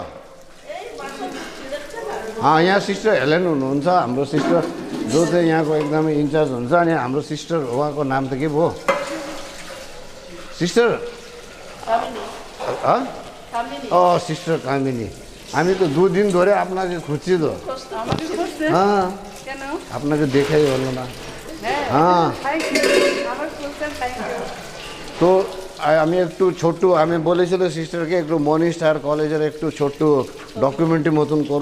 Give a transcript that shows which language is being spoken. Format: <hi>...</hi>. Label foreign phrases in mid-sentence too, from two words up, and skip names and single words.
<ne>यहाँ सिस्टर हेलेन हुनुहुन्छ, हाम्रो सिस्टर जो चाहिँ यहाँको एकदमै इन्चार्ज हुन्छ। अनि हाम्रो सिस्टर, उहाँको नाम त के भयो? सिस्टर सिस्टर कामिनी। हामी तो 2 दिन धरे</ne> <bn>আপনাকে খুঁজছি তো। हाँ, আপনাকে দেখাই হলো না। हाँ, তো আমি একটু ছোট্ট, আমি বলেছিল সিস্টারকে একটু মনি স্টার কলেজের একটু ছোট্ট ডকুমেন্টারি মতন করব।</bn>